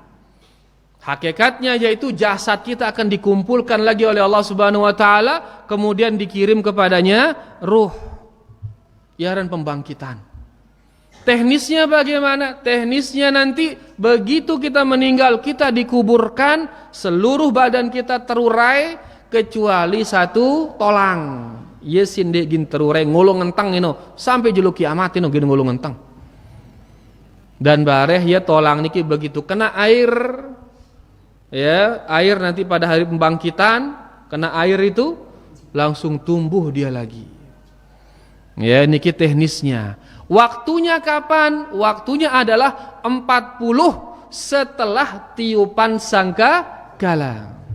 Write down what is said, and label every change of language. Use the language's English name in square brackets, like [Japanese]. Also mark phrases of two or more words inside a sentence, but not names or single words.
[Indonesian] Hakikatnya yaitu jasad kita akan dikumpulkan lagi oleh Allah [Arabic] سبحانه وتعالى, [Indonesian] kemudian dikirim kepadanya ruh, yaran pembangkitan. Teknisnya bagaimana? Teknisnya nanti begitu kita meninggal, kita dikuburkan, seluruh badan kita terurai kecuali satu tolang. [Sasak] Ye sinde gin terurai ngolong ngentang ino sampai julu kiamat ino gin ngolong ngentang. [Indonesian] Dan bareh ya tolang niki begitu kena air, ya air nanti pada hari pembangkitan kena air itu langsung tumbuh dia lagi. Ya niki teknisnya. Waktunya kapan? Waktunya adalah 40 setelah tiupan sangkakala.